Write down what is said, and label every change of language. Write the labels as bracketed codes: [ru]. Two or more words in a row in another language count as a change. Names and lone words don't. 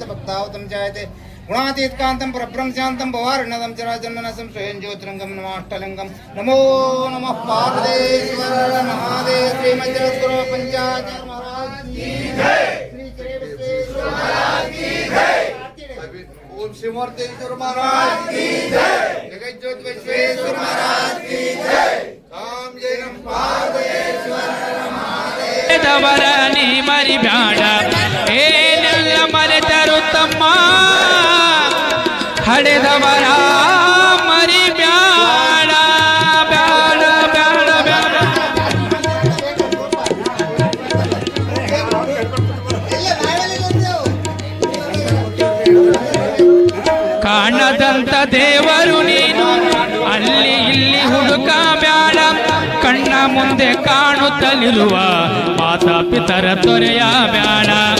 [sa] ಭಕ್ತಾವತಂ ಜಾಯತೆ ಗುಣಾತೀತ ಕಾಂತಂ ಪರಬ್ರಹ್ಮ ಶಾಂತಂ ಭವಾರ್ಣದಂ ಚರಾಚನ್ನನಸಂ ಸ್ವಯಂ ಜ್ಯೋತಿರಂಗಂ ನಮಾಷ್ಟಲಿಂಗಂ ನಮೋ ನಮಃ ಪಾರ್ವತೀಶ್ವರ ಮಹಾದೇವ ಶ್ರೀ ಮಂಜುನಾಥ ಪಂಚಾಚಾರ್ಯ [hi] महाराज की जय [sa] ಶ್ರೀ ಶ್ರೀ ವಿಶ್ವೇಶ್ವರ [hi] महाराज की जय ओम श्रीमूर्तेश्वर महाराज की जय जगज्योत विश्वेश्वर महाराज की जय राम जय राम [sa] पार्वतीश्वर महादेव [kn] ದವರ ನೀ ಮರಿಬ್ಯಾಡ ಏನೆಲ್ಲ ಮರೆತರು ತಮ್ಮ ಹಡೆದವರ ಮರಿಬ್ಯಾಡ ಬ್ಯಾಡ ಬ್ಯಾಡ ಬ್ಯಾಡ ಕಾಣದಂತ ದೇವರು ನೀನು ಅಲ್ಲಿ ಇಲ್ಲಿ ಹುಡುಕ ಬ್ಯಾಡ ಕಣ್ಣ ಮುಂದೆ ಕಾಣುತ್ತಲಿರುವ ಮಾತಾ ಪಿತರ ತೊರೆಯ ಬ್ಯಾಡ